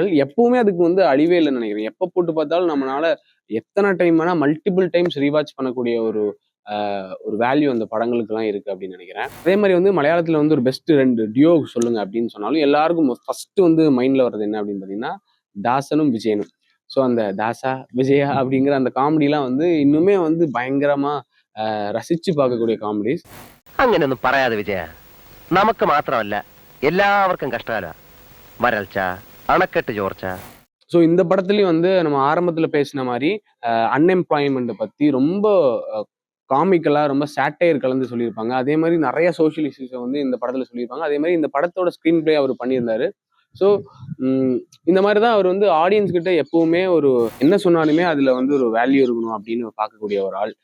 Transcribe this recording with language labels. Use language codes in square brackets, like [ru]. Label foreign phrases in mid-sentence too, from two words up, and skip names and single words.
[ta] எப்பவுமே அதுக்கு வந்து அழிவே இல்லன்னு நெனைக்கிறேன். எப்ப போட்டு பார்த்தாலும் நம்மனால எத்தன டைம் வேணா [en] multiple times rewatch [ta] பண்ணக்கூடிய ஒரு வேல்யூ அந்த படங்களுக்கெல்லாம் இருக்கு அப்படின்னு நெனைக்கிறேன். அதே மாரி வந்து மலையாளத்துல வந்து ஒரு [en] best 2 duo [ta] சொல்லுங்க அப்படின்னு சொன்னாலும், எல்லாருக்கும் ஃபர்ஸ்ட் வந்து மைண்ட்ல வர்றது என்ன அப்படின்னு பார்த்தீங்கன்னா, தாசனும், விஜயனும். ஸோ அந்த தாசா, விஜயா அப்படிங்கிற அந்த காமெடிலாம் வந்து இன்னுமே வந்து பயங்கரமா ரசிச்சு பார்க்கக்கூடிய காமெடிஸ். [ml] അങ്ങനെയൊന്നും പറയാതെ വിജയ, നമുക്ക് മാത്രമല്ല എല്ലാവർക്കും കഷ്ടകാല. വരൾച്ച, അണക്കെട്ട് ചോർച്ച. [ta] ஸோ இந்த படத்துலயும் வந்து நம்ம ஆரம்பத்துல பேசின மாரி அன்எம்ப்ளாய்மெண்ட் பத்தி ரொம்ப காமிக்கலா ரொம்ப சேட்டையர் கலந்து சொல்லியிருப்பாங்க. அதே மாரி நெறைய [en] social issues [ta] வந்து இந்த படத்துல சொல்லியிருப்பாங்க. அதே மாரி இந்த படத்தோட [en] screen play [ta] அவர் பண்ணியிருந்தாரு. ஸோ ம் இந்த மாரி தான் அவர் வந்து ஆடியன்ஸ் கிட்ட எப்பவுமே ஒரு என்ன சொன்னாலுமே அதுல வந்து ஒரு வேல்யூ இருக்கணும் அப்படின்னு பார்க்கக்கூடிய ஒரு ஆள்.